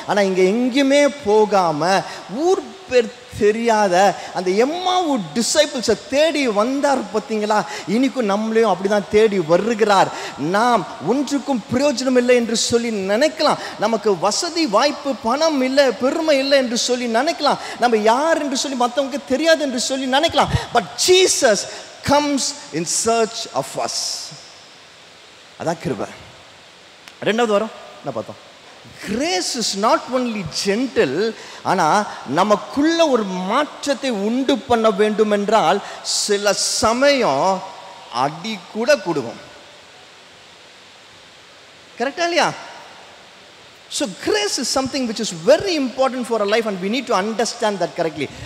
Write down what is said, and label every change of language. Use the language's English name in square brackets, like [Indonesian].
[Tamil] ஆனா இங்க எங்கேயுமே போகாம ஊர் பேர் தெரியாத அந்த எம்மாவு டிசைபிள்ஸை தேடி வந்தார். பார்த்தீங்களா? இன்னைக்கும் நம்மளையும் அப்படிதான் தேடி வருகிறார். நாம் ஒன்றுக்கும் பிரயோஜனம் இல்லை என்று சொல்லி நினைக்கலாம், நமக்கு வசதி வாய்ப்பு பணம் இல்லை பெருமை இல்லை என்று சொல்லி நினைக்கலாம், நம்ம யார் என்று சொல்லி மற்றவங்க தெரியாது என்று சொல்லி நினைக்கலாம். [English] But Jesus comes in search of us. [Tamil] அதான் கிருபை. ரெண்டாவது வாரம் என்ன பார்த்தோம்? [English] Grace is not only gentle, [Tamil] ஆனால் நமக்குள்ள ஒரு மாற்றத்தை உண்டு பண்ண வேண்டும் என்றால் சில சமயம் அடி கூட கொடுக்கும். கரெக்டா இல்லையா? [English] So grace is something which is very important for our life and we need to understand that correctly.